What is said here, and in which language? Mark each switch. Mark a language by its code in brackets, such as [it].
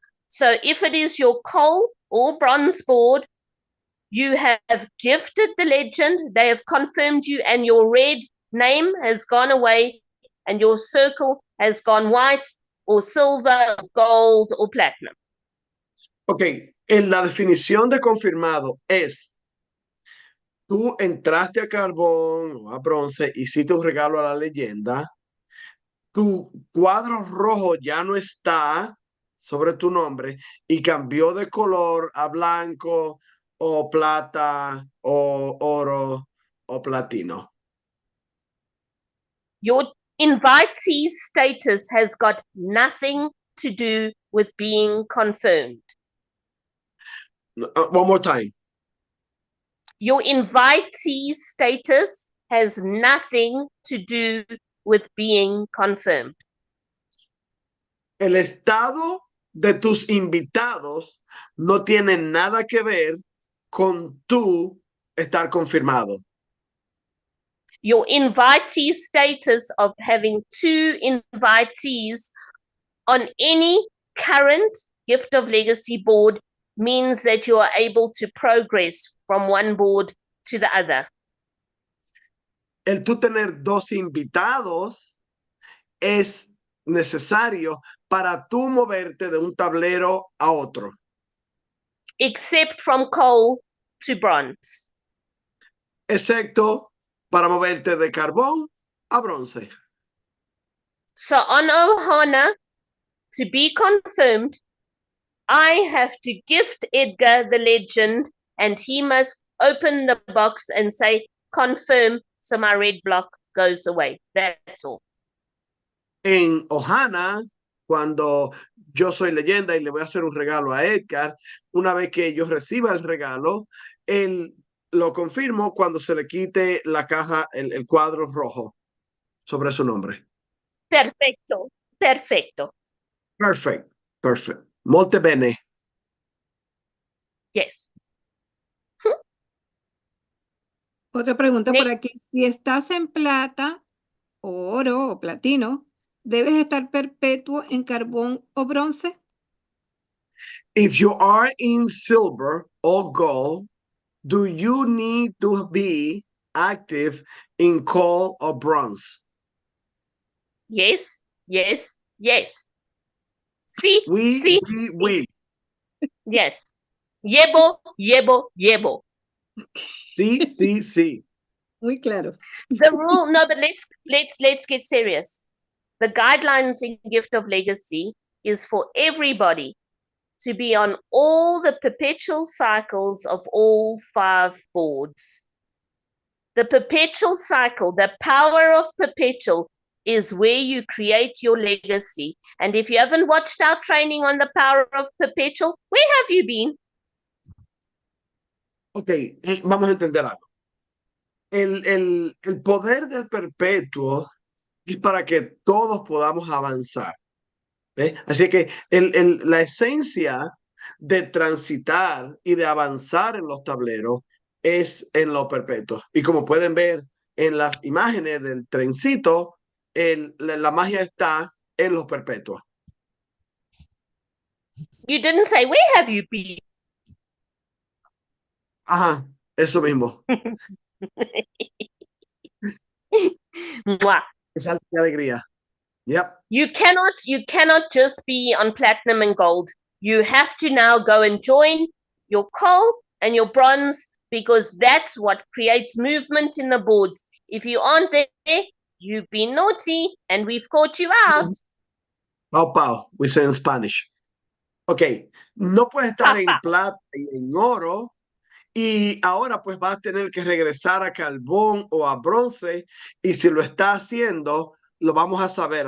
[en] So if it is your coal or bronze board, you have gifted the legend, they have confirmed you, and your red name has gone away and your circle has gone white or silver, gold or platinum. [es] Ok, en la definición de confirmado es tú entraste a carbón o a bronce, hiciste un regalo a la leyenda, tu cuadro rojo ya no está sobre tu nombre y cambió de color a blanco o plata o oro o platino. [en] Your invitee's status has got nothing to do with being confirmed. One more time. Your invitee's status has nothing to do with being confirmed. [es] El estado de tus invitados no tiene nada que ver con tú estar confirmado. [en] Your invitee's status of having 2 invitees on any current Gift of Legacy board means that you are able to progress from one board to the other. [es] El tú tener 2 invitados es necesario para tú moverte de un tablero a otro. [en] Except from coal to bronze. [es] Excepto para moverte de carbón a bronce. [en] So on Ohana, to be confirmed, I have to gift Edgar the legend and he must open the box and say, confirm, so my red block goes away. That's all. [es] En Ohana, cuando yo soy leyenda y le voy a hacer un regalo a Edgar, una vez que yo reciba el regalo, él lo confirmo cuando se le quite la caja, el cuadro rojo sobre su nombre. Perfecto, perfecto. [en] Perfect, perfect. [it] Molto bene. [en] Yes. [es] Otra pregunta por Ne- aquí. Si estás en plata, o oro o platino, ¿debes estar perpetuo en carbón o bronce? [en] If you are in silver or gold, do you need to be active in coal or bronze? Yes, yes, yes. See, We, see, we, see. we. Yes. [zu] Yebo, yebo, yebo. [es] Sí, sí, sí. Muy claro. [en] The rule, no, but let's get serious. The guidelines in Gift of Legacy is for everybody to be on all the perpetual cycles of all 5 boards. The perpetual cycle, the power of perpetual is where you create your legacy. And if you haven't watched our training on the power of perpetual, where have you been? [es] Ok, vamos a entender algo. El poder del perpetuo es para que todos podamos avanzar. ¿Ves? Así que la esencia de transitar y de avanzar en los tableros es en lo perpetuo. Y como pueden ver en las imágenes del trencito, la magia está en los perpetuos. [en] You didn't say, where have you been? [es] Ajá, eso mismo. Mwah. Esa alegría. Yep. [en] You cannot just be on platinum and gold. You have to now go and join your coal and your bronze because that's what creates movement in the boards. If you aren't there, you've been naughty and we've caught you out. Pau, pau, we say in Spanish. [es] Ok, no puedes estar en plata y en oro y ahora pues vas a tener que regresar a carbón o a bronce y si lo está haciendo, lo vamos a saber.